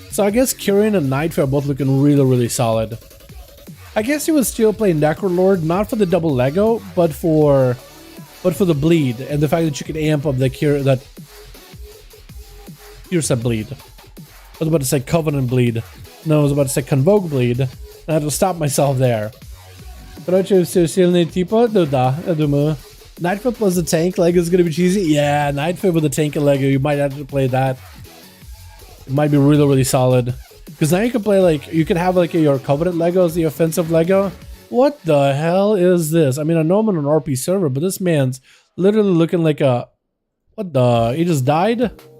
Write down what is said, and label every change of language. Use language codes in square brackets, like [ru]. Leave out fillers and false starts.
[en] So I guess Kyrian and Night Phase are both looking really, really solid. I guess you would still play Necrolord, not for the double Lego, but for the bleed and the fact that you can amp up the cure that set bleed. I was about to say Covenant bleed. No, I was about to say Convoke bleed. And I had to stop myself there. [ru] Короче, все сильные типа, да, я думаю. [en] Nightfoot plus the tank Lego is gonna be cheesy. Yeah, Nightfoot with the tank and Lego, you might have to play that. It might be really, really solid. Because now you can play like, you can have like your Covenant Lego as the offensive Lego. What the hell is this? I mean, I know I'm on an RP server, but this man's literally looking like a... What the... He just died?